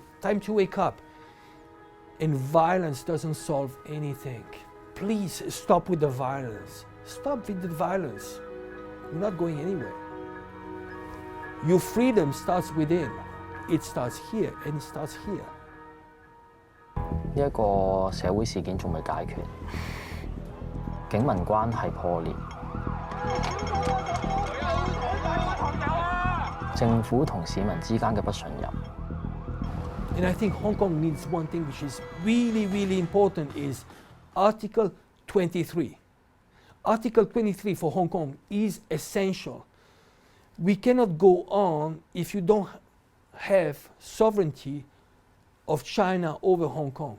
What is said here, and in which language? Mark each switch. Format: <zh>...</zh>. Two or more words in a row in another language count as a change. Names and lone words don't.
<en>Time to wake up. And violence doesn't solve anything. Please stop with the violence. Stop with the violence. You're not going anywhere. Your freedom starts within. It starts here and it starts here.</en> <yue>呢一個社會事件仲未解決，警民關係破裂，政府同市民之間嘅不信任。</yue> <en>And I think Hong Kong needs one thing which is really, really important is Article 23. Article 23 for Hong Kong is essential. We cannot go on if you don't have sovereignty of China over Hong Kong.</en>